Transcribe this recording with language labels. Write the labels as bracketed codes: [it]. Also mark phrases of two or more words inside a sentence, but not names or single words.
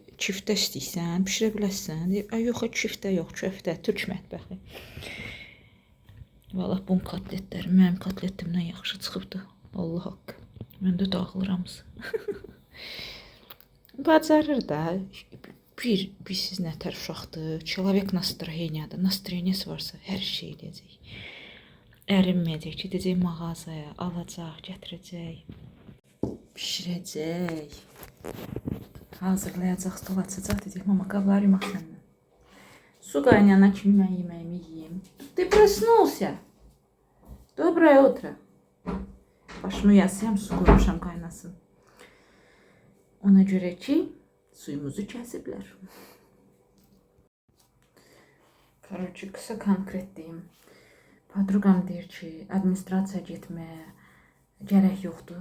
[az] Küftə istəyirsən, pişirə biləsən. Deyir, yox, küftə yox, köftə, türk mətbəxi. Vallahi bunun kotletləri mənim kotletimdən yaxşı çıxıbdı. Allah haqqı. Mən də dağılıramız. Bacarır da. Siz nətər uşaqdır. [ru] Человек настроениyadır. [az] Настроенiyası varsa hər şey eləyəcək. Ərinməyəcək, gedəcək mağazaya, alacaq, gətirəcək. Pişirəcək. Hazırlayacaq, stol açacaq, deyəcək, mama, qabları yumaq səndən. Su qaynayana kimi mən yeməyimi yiyeyim. [ru] Ты проснулся? Доброе утро. [az] Başımı yasıyam, su qoymuşam qaynasın. Ona görə ki, suyumuzu kəsiblər. Короче, qısa konkret deyim. Podruqam deyir ki, administrasiya getməyə gərək yoxdur.